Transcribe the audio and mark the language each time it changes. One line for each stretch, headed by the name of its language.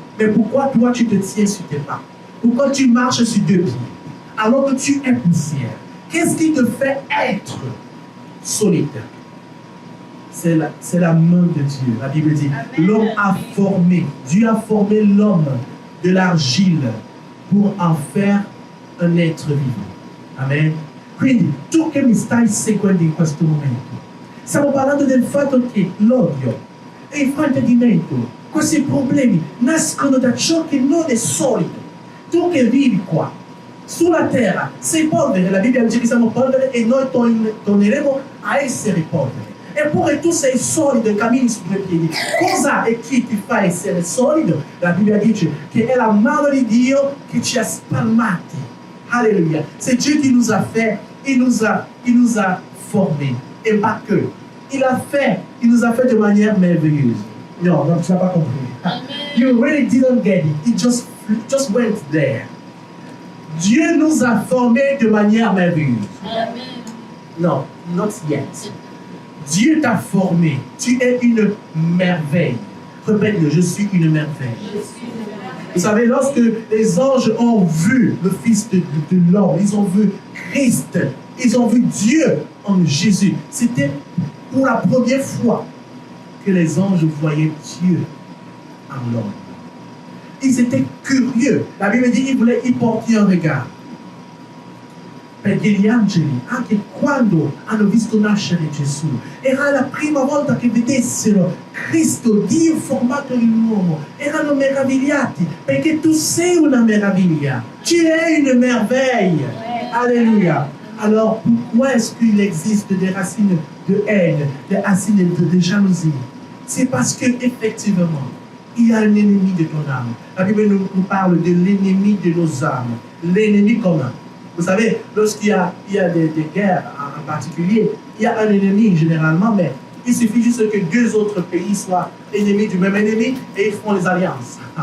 French: Mais pourquoi toi, tu te tiens sur tes pas? Pourquoi tu marches sur deux pieds alors que tu es poussière? Qu'est-ce qui te fait être solide? C'est la main de Dieu. La Bible dit, l'homme a formé, Dieu a formé l'homme de l'argile pour en faire un être vivant. Amen.
Italian: Quindi, tu che mi stai seguendo in questo momento, stiamo parlando del fatto che l'odio e il fraintendimento, questi problemi nascono da ciò che non è solido. Tu che vivi qua, sulla terra, sei polvere, la Bibbia dice che siamo polvere e noi torneremo a essere polvere. Eppure tu sei solido e cammini su due piedi. Cosa e chi ti fa essere solido? La Bibbia dice che è la mano di Dio che ci ha spalmati.
French: Alléluia. C'est Dieu qui nous a fait, il nous a formés. Et pas que. Il nous a fait de manière merveilleuse. Non, tu n'as pas compris. Amen.
English: You really didn't get it. It just went there.
French: Dieu nous a formés de manière merveilleuse. Amen. Non,
English: not yet.
French: Dieu t'a formé. Tu es une merveille. Répète-le, je suis une merveille. Vous savez, lorsque les anges ont vu le Fils de l'homme, ils ont vu Christ, ils ont vu Dieu en Jésus. C'était pour la première fois que les anges voyaient Dieu en l'homme. Ils étaient curieux. La Bible dit qu'ils voulaient y porter un regard.
Italian: Perché gli angeli, anche quando hanno visto nascere Gesù, era la prima volta che vedessero Cristo, Dio formato in uomo, erano meravigliati, perché tu sei una meraviglia,
French: tu es une merveille. Alléluia. Alors, pourquoi est-ce qu'il existe des racines de haine, des racines de jalousie? C'est parce qu'effectivement, il y a un ennemi de ton âme. La Bible nous parle de l'ennemi de nos âmes, l'ennemi commun. Vous savez, lorsqu'il y a des guerres en particulier, il y a un ennemi généralement, mais il suffit juste que deux autres pays soient ennemis du même ennemi et ils font les alliances.